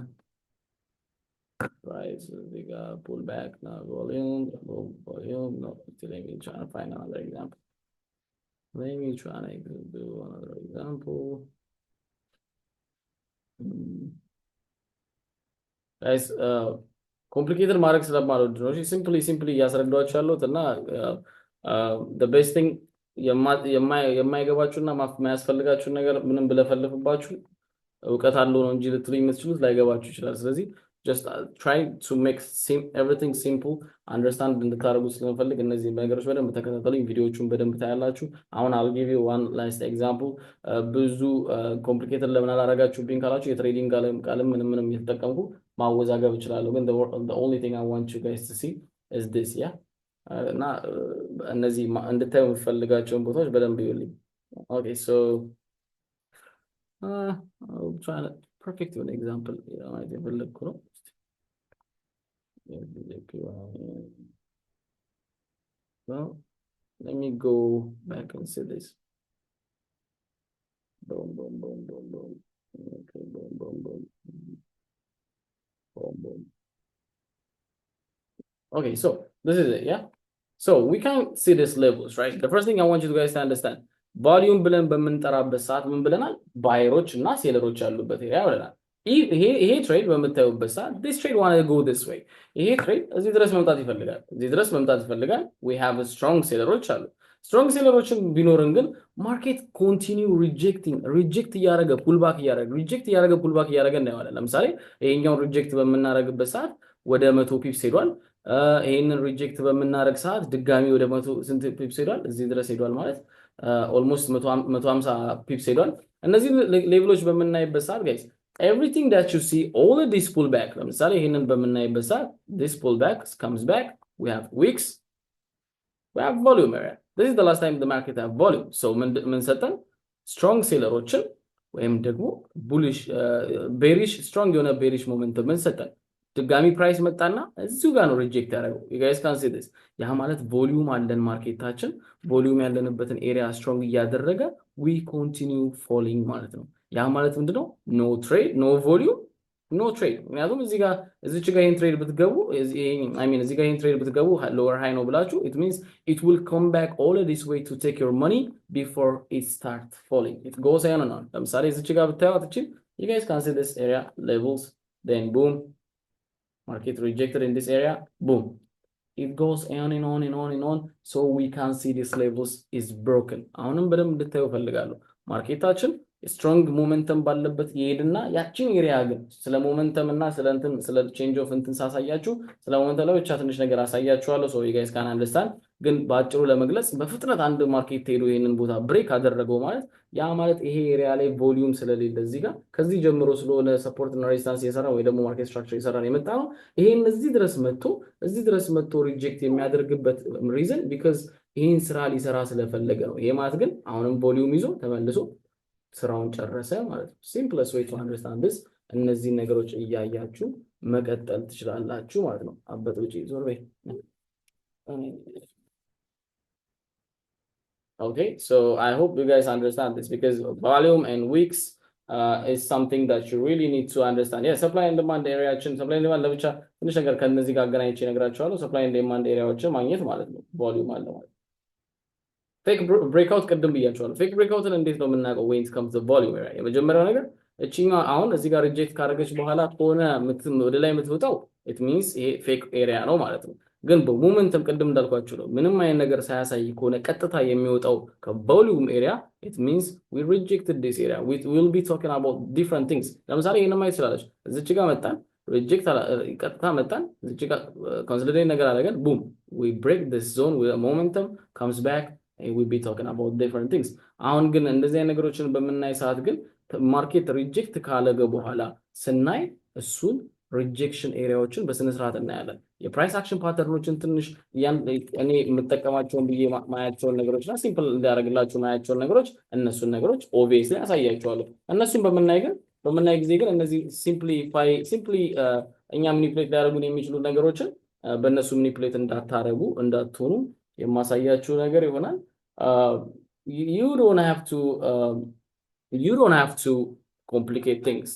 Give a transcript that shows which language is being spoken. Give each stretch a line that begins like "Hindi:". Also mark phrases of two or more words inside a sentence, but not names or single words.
English: Right, so we got pull back now, volume. No, let me try to find another example. Let me try to do another example.
Amharic: Guys, complicated ማድረግ ስለማልወድ ነው። እሺ ሲምፕሊ እያስረዳኋችሁ ያለሁት እና
English: the best thing
Amharic: የማይገባችሁና የማያስፈልጋችሁ ነገር ምንም ብለፈልፍባችሁ እውቀት አለው ነው እንጂ ልትሉኝ የምትችሉት ላይገባችሁ ይችላል። ስለዚህ
English: just try to make everything simple understand
Amharic: እንድታደርጉ ስለምፈልግ እነዚህ ነገሮች በደንብ ተከታተሉኝ። ቪዲዮዎቹን በደንብ ታያላችሁ። አሁን
English: I'll give you one last example።
Amharic: ብዙ ኮምፕሊኬትድ ለምን አላረጋችሁብኝ ካላችሁ የትሬዲንግ ቃልም ምንም እየተጠቀምኩ ማወዛገብ እችላለሁ። ግን
English: the only thing I want you guys to see is this, yeah?
Amharic: እና እነዚህ እንድታዩ የምፈልጋቸውን ቦታዎች በደንብ ይዩልኝ።
English: Okay, so I'll try to perfect an example.
Amharic: የፈለግኩ ነው።
English: Well, let me go back and see this. Boom. Okay, boom. Okay, so this is it, yeah? So we can see these levels, right? The first thing I want you guys to understand, volume
Amharic: ብለን በምንጠራበት ሰዓት ምን ብለናል? ባየሮች እና ሴለሮች ያሉበት ኤሪያ ብለናል። ይሄ ትሬድ በምታዩበት ሰዓት
English: this trade want to go this way።
Amharic: ይሄ ትሬድ እዚህ ድረስ መምጣት ይፈልጋል።
English: we have a strong
Amharic: ሴለሮች አሉ። ስትሮንግ ሴለሮችን ቢኖርን ግን
English: market continue reject
Amharic: እያደረገ ፑልባክ እያደረገ እናየዋለን። ለምሳሌ ይሄኛውን ሪጀክት በምናደርግበት ሰዓት ወደ 100 ፒፕስ ሄዷል። ይሄንን ሪጀክት በምናደርግ ሰዓት ድጋሚ ወደ 100 ስንት ፒፕስ ሄዷል? እዚህ ድረስ ሄዷል ማለት ኦልሞስት 150 ፒፕስ ሄዷል። እነዚህ ሌቭሎች በምናይበት ሰዓት ጋይስ
English: everything that you see all of this pullback
Amharic: ለምሳሌ ይሄንን በምናይበት ሰዓት
English: this pullback comes back, we have wicks, we have volume area. This is the last time the market have volume.
Amharic: So ምን ሰጠን? strong ሴለሮችን ወይም ደግሞ
English: bullish bearish strong
Amharic: የሆነ
English: bearish momentum
Amharic: ምን ሰጠን? ድጋሚ ፕራይስ መጣና እዚሁ ጋር ነው ሪጀክት ያደረገው።
English: you guys can see this።
Amharic: ያ ማለት ቮሊዩም አለን ማርኬታችን ቮሊዩም ያለንበትን ኤሪያ ስትሮንግ እያደረገ
English: we continue falling
Amharic: ማለት ነው። ያ ማለት ምንድነው?
English: no trade no volume no trade።
Amharic: ምክንያቱም እዚህ ጋር ይሄን ትሬድ ብትገቡ እዚህ ጋር ይሄን ትሬድ ብትገቡ
English: lower high
Amharic: ነው ብላችሁ
English: it means it will come back all this way to take your money before it start falling. it goes on and on።
Amharic: ለምሳሌ እዚህ ጋር ብታዩት እቺ
English: you guys can see this area levels, then boom, market rejected in this area, boom, it goes on and on and on and on, so we can see this levels is broken።
Amharic: አሁንም በደንብ እንድታዩ ፈልጋለሁ። ማርኬታችን ስትሮንግ ሞመንተም ባለበት ይሄድና ያቺን ኤሪያ ግን ስለ ሞመንተም እና ስለ
English: change of
Amharic: እንትን ሳሳያችሁ ስለ ሞመንተም ላይ ብቻ ትንሽ ነገር አሳያችኋለሁ።
English: so you guys can understand።
Amharic: ግን ባጭሩ ለመግለጽ በፍጥነት አንድ ማርኬት ሄዶ ይሄንን ቦታ ብሬክ አደረገው ማለት ያ ማለት ይሄ ኤሪያ ላይ ቮሊዩም ስለሌለ እዚህ ጋር ከዚህ ጀምሮ ስለሆነ ሰፖርት እና ሬዚስታንስ እየሰራ ወይ ደግሞ
English: market structure
Amharic: እየሰራ የመጣ ነው። ይሄን እዚህ ድረስ መጥቶ ሪጀክት የሚያደርግበት ሪዝን because ይሄን ስራ ሊሰራ ስለፈለገ ነው። ይሄ ማለት ግን አሁንም ቮሊዩም ይዞ ተመልሶ ስራውን ጨረሰ ማለት ነው።
English: simplest way to understand this
Amharic: እነዚህ ነገሮች እያያችሁ መቀጠል ትችላላችሁ ማለት ነው። አበጥ ውጪ ዞር በይ።
English: Okay, so I hope you guys understand this because volume and weeks is something that you really need to understand. Yeah, supply and demand area supply and demand
Amharic: ለብቻ ትንሽ ነገር ከነዚህ ጋር አገናኝቼ እነግራችኋለሁ።
English: supply and demand
Amharic: ኤሪያዎችን ማግኘት ማለት ነው። ቮሊዩም አለ ማለት
English: fake breakout
Amharic: ቅድም ብያችኋለሁ። ፌክ ብሬክአውትን እንዴት ነው የምናውቀው?
English: when it comes to volume area
Amharic: የመጀመሪያው ነገር እቺኛው አሁን እዚህ ጋር ሪጀክት ካደረገች በኋላ ከሆነ ወደ ላይ የምትወጣው
English: it means
Amharic: ይሄ ፌክ ኤሪያ ነው ማለት ነው። ግን በሞመንተም ቅድም እንዳልኳችሁ ነው ምንም አይነት ነገር ሳያሳይ ከሆነ ቀጥታ የሚወጣው ከቮሊዩም ኤሪያ
English: it means we rejected this area. We will be talking about different things.
Amharic: ለምሳሌ ይሄንን ማየት ትችላለች። እዚች ጋር መጣን ሪጀክት ቀጥታ መጣን እዚች ጋር ኮንሶሊዴት ነገር አደረገን
English: boom we break this zone with a momentum comes back and we'll be talking about different things.
Amharic: አሁን ግን እንደዚህ አይነት ነገሮችን በምናይ ሰዓት ግን ማርኬት ሪጀክት ካለገ በኋላ ስናይ እሱን ሪጀክሽን ኤሪያዎችን በስነ ስርዓት እናያለን። የፕራይስ አክሽን ፓተርኖችን ትንሽ እኔ የምጠቀማቸውን ብዬ ማያቸውን ነገሮችና ሲምፕል እንዲያደርግላችሁ ማያቸውን ነገሮች እነሱን ነገሮች ኦብቪየስሊ አሳያቸዋለሁ። እነሱን በምናይ ጊዜ ግን እነዚህ ሲምፕሊ እኛ ማኒፕሌት ሊያደርጉን የሚችሉ ነገሮችን በእነሱ ማኒፕሌት እንዳትሆኑ የማሳያችሁ ነገር ይሆናል።
English: you don't have to complicate things.